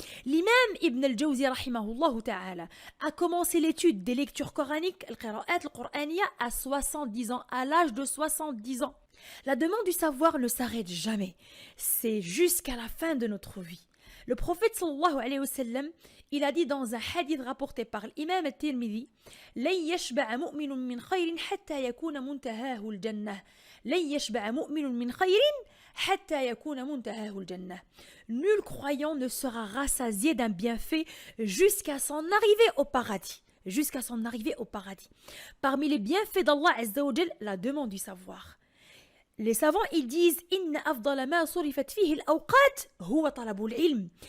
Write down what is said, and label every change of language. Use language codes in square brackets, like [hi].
[fr] L'imam Ibn al-Jawzi rahimahullah ta'ala a commencé l'étude des lectures coraniques, al-qira'at al-Qur'aniya, à 70 ans, à l'âge de 70 ans. La demande du savoir ne s'arrête jamais. C'est jusqu'à la fin de notre vie. Le prophète sallallahu alayhi wa sallam, il a dit dans un hadith rapporté par l'imam al-Tirmidhi, [ar] لن يشبع مؤمن من خير حتى يكون منتهاه الجنة. لن يشبع مؤمن من خير حتى يكون منتهاه الجنة. [fr] Nul croyant ne sera rassasié d'un bienfait jusqu'à son arrivée au paradis. Jusqu'à son arrivée au paradis. Parmi les bienfaits d'Allah Azza wa Jal, la demande du savoir. Les savants, ils disent [ar] Inna afdala ma surifat fihi al-awqat huwa talabul ilm.